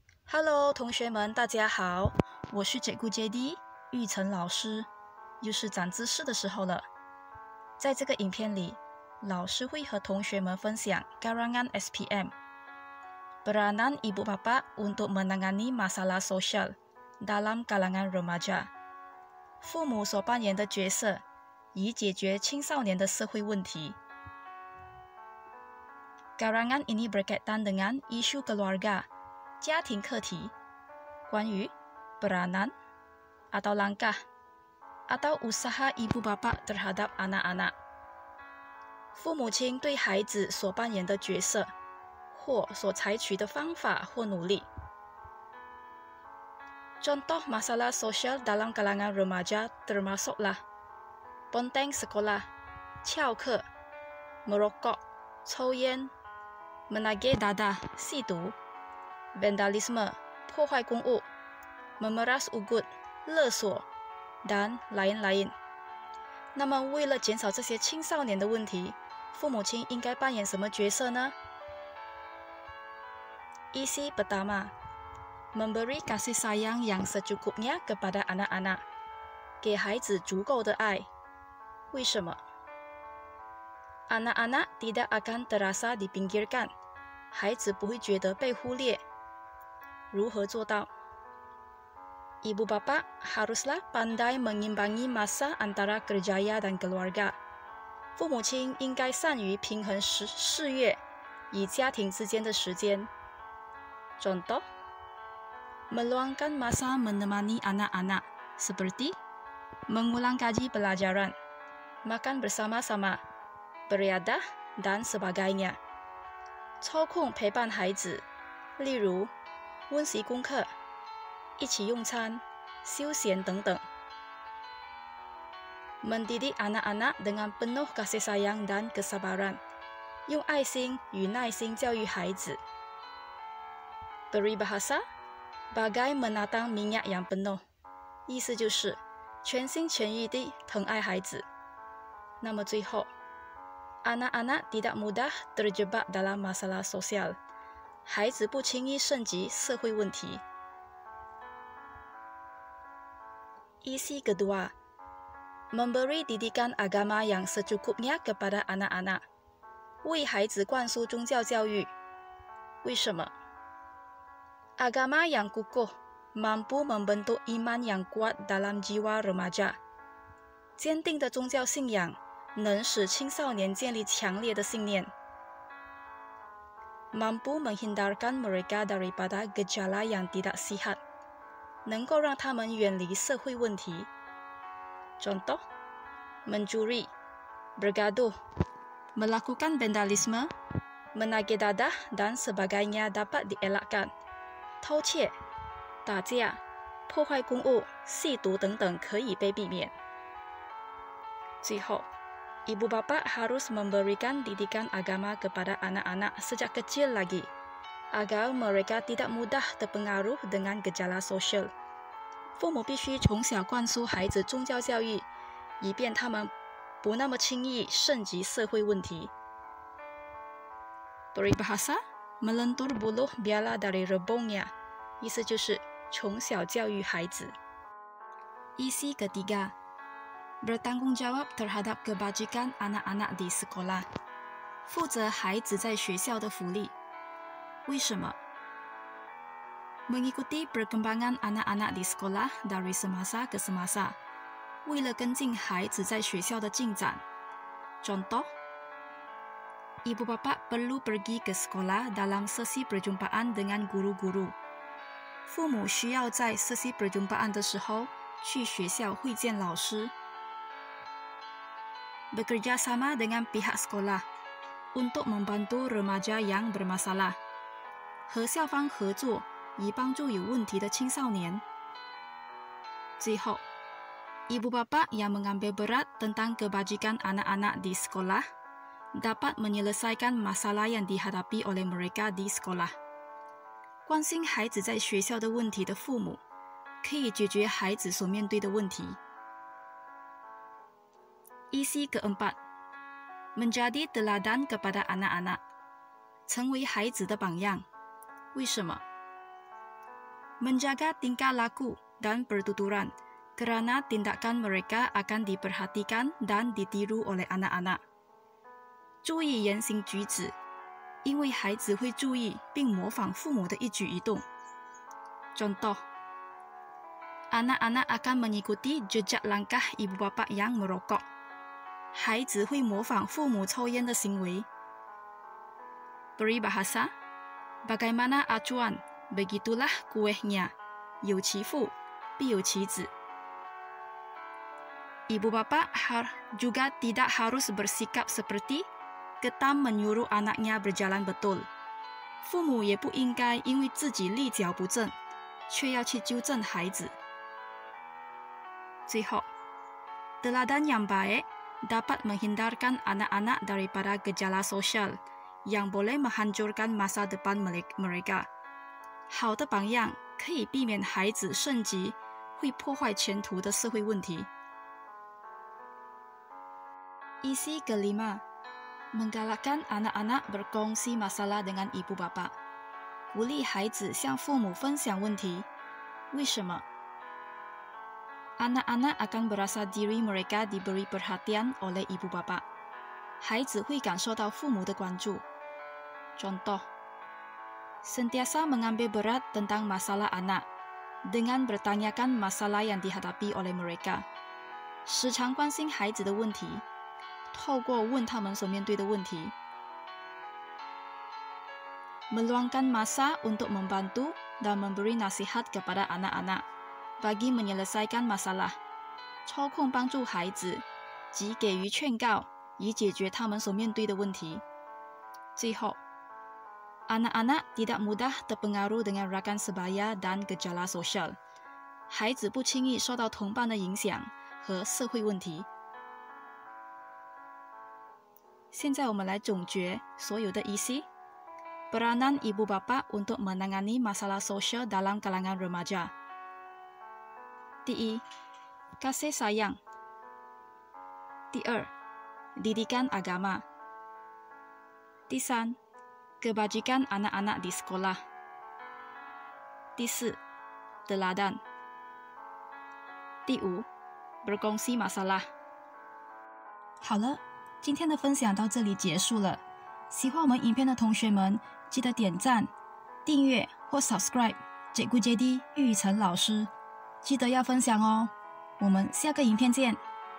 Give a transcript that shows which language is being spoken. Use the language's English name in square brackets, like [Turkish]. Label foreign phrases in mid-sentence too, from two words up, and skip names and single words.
[Chinese] Hello， 同学们，大家好，我是Cikgu JD 玉成老师，又是长知识的时候了。在这个影片里，老师会和同学们分享 [Malay] Karangan SPM Peranan Ibu Bapa untuk menangani masalah sosial dalam kalangan remaja [Chinese] 父母所扮演的角色，以解决青少年的社会问题。 [Malay] Karangan ini berkaitan dengan isu keluarga [Chinese] 家庭课题，关于 [Malay] peranan atau langkah atau usaha ibu bapa terhadap anak-anak [Chinese] 父母亲对孩子所扮演的角色或所采取的方法或努力。 [Malay] Contoh masalah sosial dalam kalangan remaja termasuklah ponteng sekolah, 翘课 merokok, 抽烟 menagih dadah, [Chinese] 吸毒vandalisme 破坏公物 [Malay] memeras ugut [Chinese] 勒索 [Malay] dan lain-lain [Chinese] 那么为了减少这些青少年的问题，父母亲应该扮演什么角色呢？ [Malay] Isi pertama memberi kasih sayang yang secukupnya kepada anak-anak [Chinese] 给孩子足够的爱。为什么？ [Malay] Anak-anak tidak akan terasa dipinggirkan [Chinese] 孩子不会觉得被忽略。如何做到？ [Malay] Ibu bapa haruslah pandai mengimbangi masa antara kerja dan keluarga [Chinese] 父母亲应该善于平衡事业与家庭之间的时间。 Contoh meluangkan masa menemani anak-anak seperti mengulang kaji pelajaran, makan bersama-sama, beriadah dan sebagainya 抽空陪伴孩子，例如温习功课、一起用餐、休闲等等。 [Malay] Mendidik anak-anak dengan penuh kasih sayang dan kesabaran [Chinese] 用爱心与耐心教育孩子。 [Malay] Peribahasa bagai menatang minyak yang penuh [Chinese] 意思就是全心全意地疼爱孩子。那么最后 [Malay] Anak-anak tidak mudah terjebak dalam masalah sosial [Chinese] 孩子不轻易涉及社会问题。 [Malay] Isi kedua memberi didikan agama yang secukupnya kepada anak-anak [Chinese] 为孩子灌输宗教教育。 [Malay] 为什么？ Agama yang kukuh mampu membentuk iman yang kuat dalam jiwa remaja [Chinese] 坚定的宗教信仰能使青少年建立强烈的信念。 [Malay] Mampu menghindarkan mereka daripada gejala yang tidak sihat [Chinese] 能够让他们远离社会问题。 [Malay] Contoh mencuri, bergaduh, melakukan vandalisme, menagih dadah dan sebagainya dapat dielakkan [Chinese] 偷窃、打架、破坏公物、吸毒等等可以被避免。 [Malay] 最后 Ibu bapa harus memberikan didikan agama kepada anak-anak sejak kecil lagi agar mereka tidak mudah terpengaruh dengan gejala [Chinese] sosial 父母必须从小灌输孩子宗教教育，以便他们不那么轻易涉及社会问题。 [Malay] Peribahasa melentur buluh biala dari rebungnya [Chinese] 意思就是从小教育孩子。 [Malay] Isi ketiga bertanggung jawab terhadap kebajikan anak-anak di sekolah [Chinese] 负责孩子在学校的福利。 [Malay] 为什么？ Mengikuti perkembangan anak-anak di sekolah dari semasa ke semasa [Chinese] 为了跟进孩子在学校的进展。 [Malay] Contoh Ibu bapa perlu pergi ke sekolah dalam sesi perjumpaan dengan guru-guru [Chinese] 父母需要在 [Malay] sesi perjumpaan [Chinese] 的时候去学校会见老师。 [Malay] Bekerja sama dengan pihak sekolah untuk membantu remaja yang bermasalah [Chinese] 和校方合作以帮助有问题的青少年。 [Malay] 最后 Ibu bapa yang mengambil berat tentang kebajikan anak-anak di sekolah dapat menyelesaikan masalah yang dihadapi oleh mereka di sekolah [Chinese] 关心孩子在学校的问题的父母可以解决孩子所面对的问题。 [Malay] Isi keempat menjadi teladan kepada anak-anak [Chinese] 成为孩子的榜样。为什么？ [Malay] menjaga tingkah laku dan pertuturan kerana tindakan mereka akan diperhatikan dan ditiru oleh anak-anak. [Chinese] 注意言行举止，因为孩子会注意并模仿父母的一举一动。 [Malay] Contoh, anak-anak akan mengikuti jejak langkah ibu bapa yang merokok. [Chinese] 孩子会模仿父母抽烟的行为。 [Malay] Peribahasa, bagaimana acuan, begitulah kuehnya. [Chinese] 有其父，必有其子。 [Malay] Ibu bapa juga tidak harus bersikap seperti ketam menyuruh anaknya berjalan betul. [Chinese] 父母也不应该因为自己立脚不正，却要去纠正孩子。最后， [Malay] teladan yang baik dapat menghindarkan anak-anak daripada gejala sosial yang boleh menghancurkan masa depan mereka. [Chinese] 好的榜样可以避免孩子升级会破坏前途的社会问题。 [Malay] Isi kelima, menggalakkan anak-anak berkongsi masalah dengan ibu bapa. [Chinese] 鼓励孩子向父母分享问题。为什么？ [Malay] Anak-anak akan berasa diri mereka diberi perhatian oleh ibu bapa. [Chinese] 孩子会感受到父母的关注。 [Malay] Contoh, sentiasa mengambil berat tentang masalah anak dengan bertanyakan masalah yang dihadapi oleh mereka. [Chinese] 时常关心孩子的问题，透过问他们所面对的问题。 [Malay] Meluangkan masa untuk membantu dan memberi nasihat kepada anak-anak bagi menyelesaikan masalah. [Chinese] 抽空帮助孩子及给予劝告，以解决他们所面对的问题。最后， [Malay] anak-anak tidak mudah terpengaruh dengan rakan sebaya dan gejala sosial. [Chinese] 孩子不轻易受到同伴的影响和社会问题。现在我们来总结所有的 isi. [Malay] Peranan ibu bapa untuk menangani masalah sosial dalam kalangan remaja. 第一， kasih sayang. [Chinese] 第二， [Malay] didikan agama. [Chinese] 第三， [Malay] kebajikan anak-anak di sekolah. [Chinese] 第四， teladan. 第五， [Malay] berkongsi masalah. [Chinese] 好了，今天的分享到这里结束了。喜欢我们影片的同学们，记得点赞、订阅或 subscribe Cikgu JD 玉成老师，记得要分享哦。我们下个影片见。